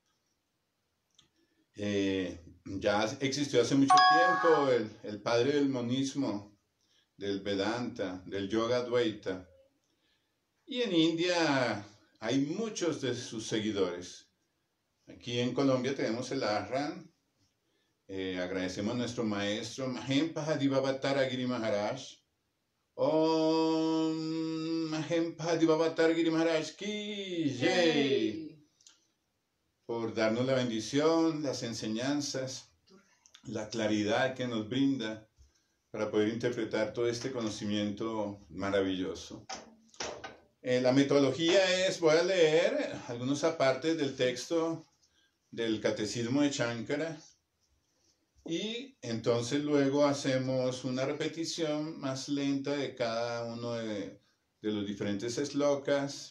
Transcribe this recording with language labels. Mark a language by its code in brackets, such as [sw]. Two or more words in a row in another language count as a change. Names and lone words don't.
[es] Ya existió hace mucho tiempo el padre del monismo, del Vedanta, del Yoga Advaita. Y en India hay muchos de sus seguidores. Aquí en Colombia tenemos el Ashram. Agradecemos a nuestro maestro Mahem Pahadivavatar Giri Maharaj. [hi] ॐ महेम पहाडीवावतार गिरि महाराज की जय. [es] Por darnos la bendición, las enseñanzas, la claridad que nos brinda para poder interpretar todo este conocimiento maravilloso. La metodología es, voy a leer algunos apartes del texto del Catecismo de Shankara y entonces luego hacemos una repetición más lenta de cada uno de los diferentes slokas.